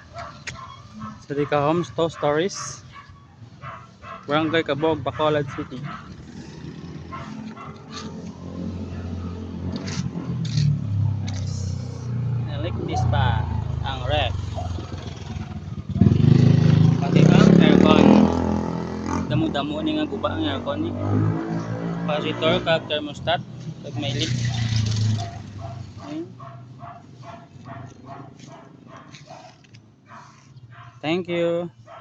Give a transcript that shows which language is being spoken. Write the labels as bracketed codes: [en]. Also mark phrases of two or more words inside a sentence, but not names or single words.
[hil] Sa Dika Homes, 2 stories. Barangay Cabog, Bacolod City. Naligtis pa ang ref. Pati ang aircon. Damo-damo ni nga guba ang aircon ni. Capacitor kag thermostat kag may leak. [en] Okay. Thank you.